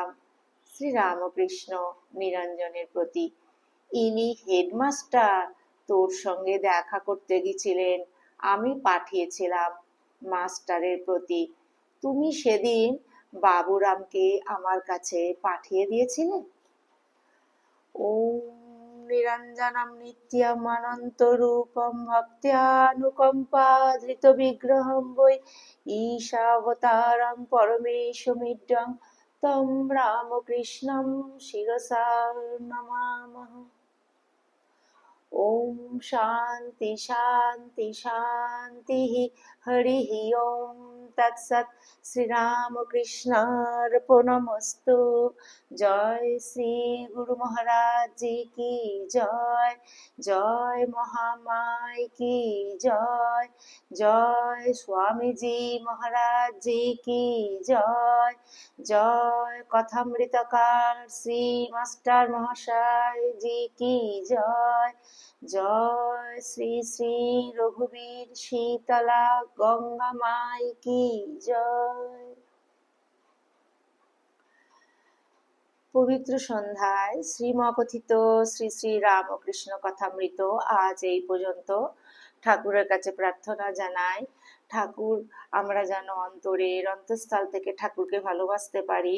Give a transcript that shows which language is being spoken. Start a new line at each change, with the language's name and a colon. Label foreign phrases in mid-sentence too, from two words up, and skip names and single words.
Bangla: শ্রীরামকৃষ্ণ নিরঞ্জনের প্রতি, ইনি হেডমাস্টার তোর সঙ্গে দেখা করতে গেছিলেন, আমি পাঠিয়েছিলাম মাস্টারের প্রতি। তুমি সেদিন বাবুরামকে আমার কাছে পাঠিয়ে দিয়েছিলে।
Sanskrit: ওম নিরঞ্জনম নিত্যম অনন্তরূপম ভক্ত্যানুকম্পাধৃতবিগ্রহম বৈ ঈশাবতারং পরমেশমিড্ডং তম রামকৃষ্ণং শিরসা নমামহ। ओम शांति शांति शांति। हरि ओम तत्सत। श्री रामकृष्णार्पणमस्तु।
Hindi: जय श्री गुरु महाराज जी की जय। जय महामाई की जय। जय स्वामी जी महाराज जी की जय। जय कथामृतकार श्री मास्टर महाशय जी की जय। जय श्री श्री रघुवीर शीतला गंगा माई की जय।
Bangla: পবিত্র সন্ধ্যায় শ্রীমকথিত শ্রী শ্রী রামকৃষ্ণ কথামৃত আজ এই পর্যন্ত। ঠাকুরের কাছে প্রার্থনা জানাই, ঠাকুর আমরা যেন অন্তরের অন্তঃস্থল থেকে ঠাকুরকে ভালোবাসতে পারি।